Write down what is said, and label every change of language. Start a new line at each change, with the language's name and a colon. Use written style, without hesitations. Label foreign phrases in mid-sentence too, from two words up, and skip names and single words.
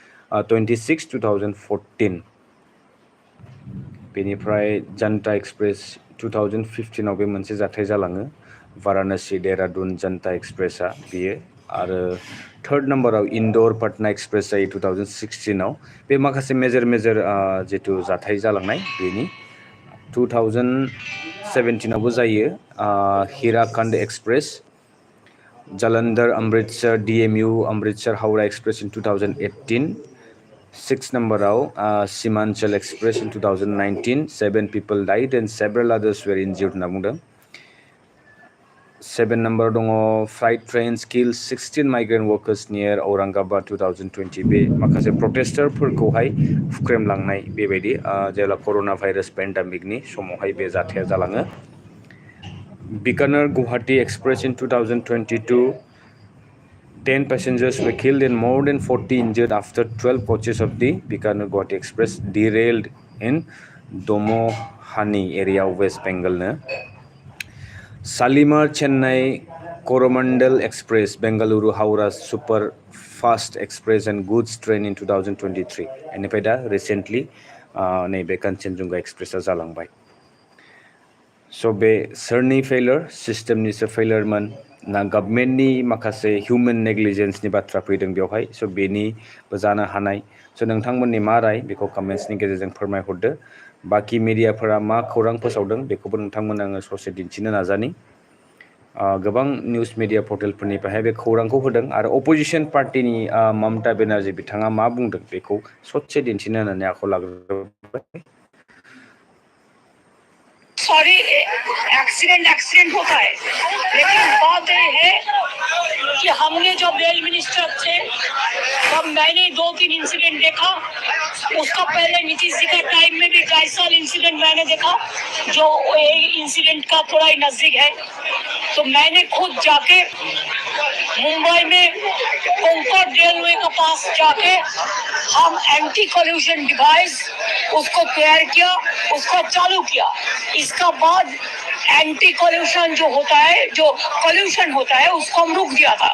Bodo: 2014 बेनिफ्राय जनता एक्सप्रेस 2015आव बे मोनसे जाथाय जालाङो वाराणसि देहरादुन जनता एक्सप्रेसआ बियो आरो थर्ड नाम्बाराव इन्दौर पटना एक्सप्रेस जायो 2016आव बे माखासे मेजर जिथु जाथाय जालांनाय बेनि 2017आवबो जायो हीराखंड एक्सप्रेस जालंधर अमृतसर DMU अमृतसर हावड़ा एक्सप्रेस इन 2018 6 नम्बराव सीमांचल एक्सप्रेस इन 2019
English: 7 people died and several others were injured
Bodo: होनना बुंदों 7 नम्बर दङ
English: flight trains kill 16 migrant workers near Aurangabad
Bodo: 2020 बे माखासे प्रटेस्टारफोरखौहाय हुख्रेमलांनाय बेबायदि जेब्ला
English: corona virus
Bodo: पेन्डेमिकनि समावहाय बे जाथाया जालाङो बीकानेर गुवाहाटी एक्सप्रेस इन 2022
English: 10 passengers were killed and more than 40 injured after 12 coaches of the Bikaner Guwahati Express derailed in Domohani area of West Bengal. Shalimar Chennai Coromandel Express, Bengaluru Howrah Super Fast Express and Goods Train in 2023. And recently, neibe Kanchenjunga Express जालांबाय.
Bodo: So बे सोरनि फेलियर सिस्टेमनि फेलियरमोन ना गभर्नमेन्टनि माखासे
English: human negligence
Bodo: बाथ्रा फैदों बेवहाय स' बेनिबो जानो हानाय स' नोंथांमोननि मा राय बेखौ कमेन्ट्सनि गेजेरजों फोरमायहरदो बाखि मिडियाफोरा मा खौरां फोसावदों बेखौबो नोंथांमोननो आङो ससे दिन्थिनो नाजानि गोबां
English: news media
Bodo: पर्टेलफोरनिफ्रायहाय बे खौरांखौ होदों आरो
English: opposition party
Bodo: ममता बेनार्जी बिथाङा मा बुंदों बेखौ ससे दिन्थिनो होननानै आखायाव लाग्रोबाय
Hindi: सॉरी एक्सीडेंट होता है लेकिन बात ये है कि हमने जब रेल मिनिस्टर थे तब मैंने 2-3 इंसिडेंट देखा उसका पहले नीतीश जी का टाइम में भी कई साल इंसिडेंट मैंने देखा जो इंसिडेंट का थोड़ा ही नजदीक है तो मैंने खुद जाके मुंबई में कोंकण रेलवे के पास जाके हम
English: anti collision device
Hindi: उसको तैयार किया उसको चालू किया इसका बाद
English: anti collision
Hindi: जो होता है, जो कॉल्यूशन होता है, उसको हम रोक दिया था।